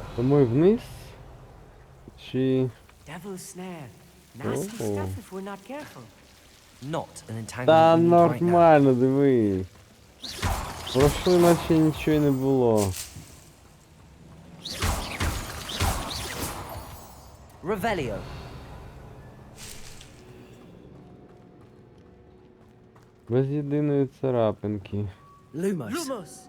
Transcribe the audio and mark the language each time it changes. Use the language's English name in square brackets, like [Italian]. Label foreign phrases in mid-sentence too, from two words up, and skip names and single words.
[Ukrainian] Тому вниз? Чи... [English] Devil's snare. Nasty Oh. stuff if we're not careful. Not an entanglement [Ukrainian] Та [English] we need right now. [Ukrainian] нормально, диви. Пройшли, наче нічого й не було. Revelio! Без єдиної царапинки. Lumos! Lumos!